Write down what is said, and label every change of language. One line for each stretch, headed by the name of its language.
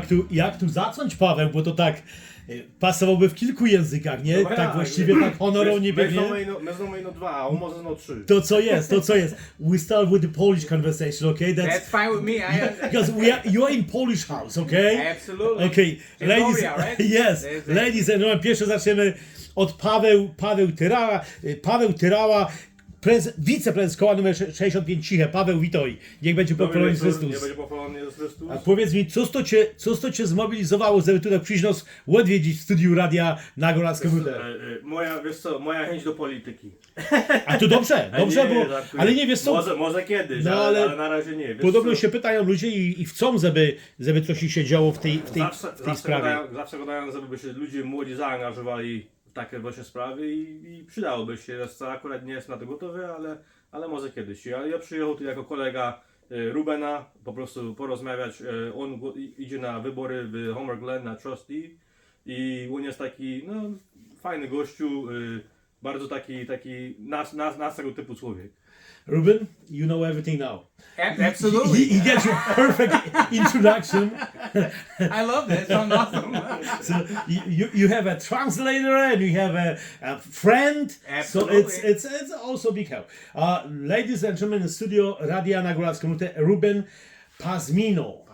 Polish: Jak tu zacząć, Paweł, bo to tak pasowałoby w kilku językach, nie? No tak ja, właściwie tak honorownie pewnie. My znamy no 2, a może no 3. To co jest.
English: We start with the Polish conversation, okay? That's fine with me. Because you are in Polish house, okay? Absolutely. Okay, ladies, Gloria, right? yes, ladies and gentlemen,
Polish: pierwsze zaczniemy od Paweł Tyrała, wiceprezes koła numer 65 Ciche. Paweł, witaj. Niech będzie pochwalony Chrystus. Nie będzie pochwalony Jezus Chrystus. A powiedz mi, co to cię zmobilizowało, żeby tutaj przyjść nas odwiedzić w studiu radia na Góralską Nutę? Moja chęć do polityki. A to dobrze, ale nie wiesz co? Może kiedyś, No, ale na razie nie. Podobno się pytają ludzie i chcą, żeby coś się działo w tej sprawie. Zawsze gadają, żeby się ludzie młodzi zaangażowali w takie właśnie sprawy i przydałoby się. Akurat nie jest na to gotowy, ale może kiedyś. Ja przyjechał tu jako kolega Rubena, po prostu porozmawiać. On idzie na wybory w Homer Glen na trustee i on jest taki fajny gościu, bardzo taki nas tego typu człowiek.
English: Ruben, you know everything now. Absolutely. He gets you perfect introduction. I love this. I'm awesome. So you have a translator and you have a friend. Absolutely. So it's also big help. Ladies and gentlemen, in the studio Radia na Góralską Nutę, Ruben Pazmino.